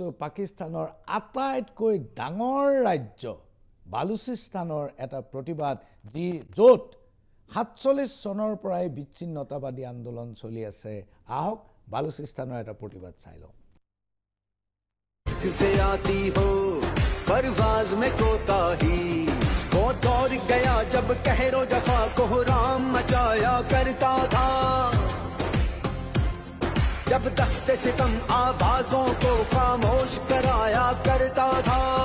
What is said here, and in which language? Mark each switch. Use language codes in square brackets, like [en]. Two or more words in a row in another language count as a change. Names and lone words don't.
[as] পাকিস্তানৰ আটাইতকৈ ডাঙৰ ৰাজ্য বালুচিস্তানৰ এটা প্ৰতিবাদ, য'ত 47 চনৰ পৰাই বিচ্ছিন্নতাবাদী আন্দোলন চলি আছে। আহক বালুচিস্তানৰ এটা প্ৰতিবাদ চাই লওঁ। [ur] جب دستِ ستم آوازوں کو خاموش کرایا کرتا تھا,